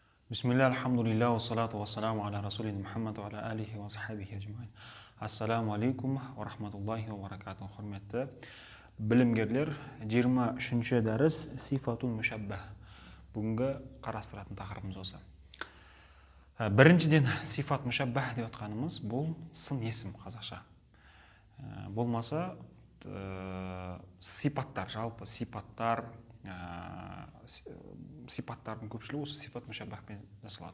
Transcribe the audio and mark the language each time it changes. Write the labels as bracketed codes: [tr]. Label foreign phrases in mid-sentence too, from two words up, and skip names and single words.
[ar] بسم الله، الحمد لله، والصلاة والسلام على رسولنا محمد وعلى آله وصحبه أجمعين. السلام عليكم ورحمة الله وبركاته. [kk] Hurmatli bilimgerler, 23-ші дәріс [ar] صفة مشبهة. [kk] Бүгінгі қарастыратын тақырыбымыз осы. Біріншіден [ar] صفة مشبهة [kk] деп атқанымыз бұл сын есім қазақша. Болмаса сипаттар, жалпы сипаттар, сипаттардың көпшілігі осы сифат мушаббахпен жасалады.